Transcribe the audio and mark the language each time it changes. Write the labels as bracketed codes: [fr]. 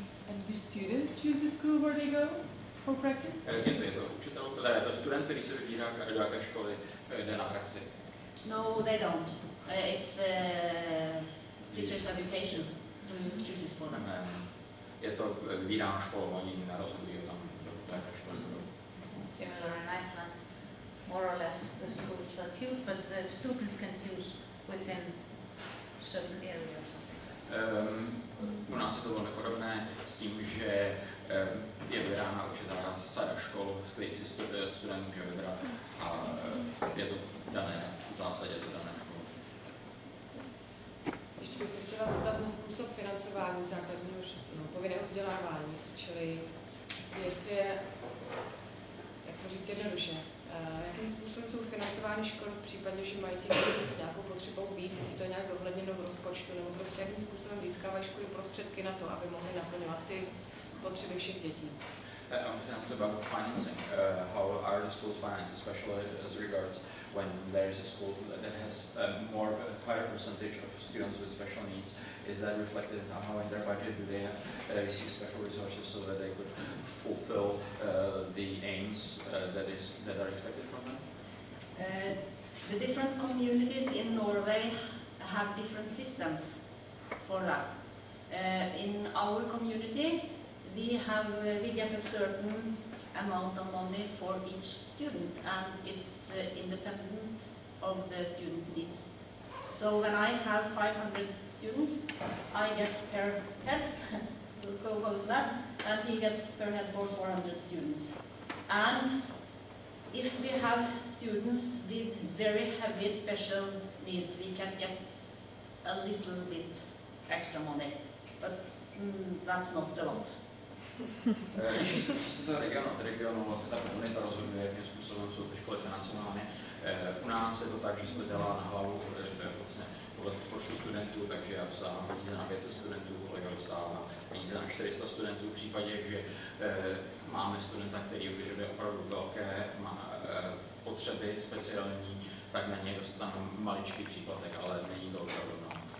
[en] And do students choose the school where they go for practice? [cs] Je to učitel, je to student, který se vybírá, do jaké školy jde na praxi. [en] No, they don't. It's the teacher's education who chooses for them. [cs] Je to vybírána školu, oni nerozhodují tam, do jaké školy budou. [en] Similar in Iceland, more or less the schools are choose, but the students can choose within certain area or something. [cs] U nás je to velmi podobné s tím, že je vybrána určitá sada škol, z kterých si student může vybrat a je to dané v zásadě to dané školu. Ještě bych se chtěla zeptat na způsob financování základního povinného vzdělávání, čili jestli je, jak to říct jednoduše, jakým způsobem jsou financovány školy v případě, že mají ti děti s nějakou potřebou víc, jestli to je nějak zohledněno v rozpočtu, nebo prostě jakým způsobem získávají školy prostředky na to, aby mohly naplňovat ty potřeby všech dětí. [en] I'm going to ask about financing. How are the schools financed, especially as regards when there is a school that has a higher percentage of students with special needs? Is that reflected somehow in their budget? Do they receive special resources so that they could fulfill the aims that are expected from them? The different communities in Norway have different systems for that. In our community, we get a certain amount of money for each student, and it's independent of the student needs. So when I have 500 students, I get per head, we'll go over that, and he gets per head for 400 students. And if we have students with very heavy special needs, we can get a little bit extra money, but that's not a lot. [cs] Z toho regionu vlastně ta komunita rozhoduje, jakým způsobem jsou ty školy financovány. U nás je to tak, že se to dělá na hlavu, že vlastně podle počtu studentů, takže já dostávám peníze na 500 studentů, kolega dostává peníze na 400 studentů. V případě, že máme studenta, který vyžaduje opravdu velké potřeby speciální, tak na něj dostanou maličký příplatek, ale není to opravdu mnoho.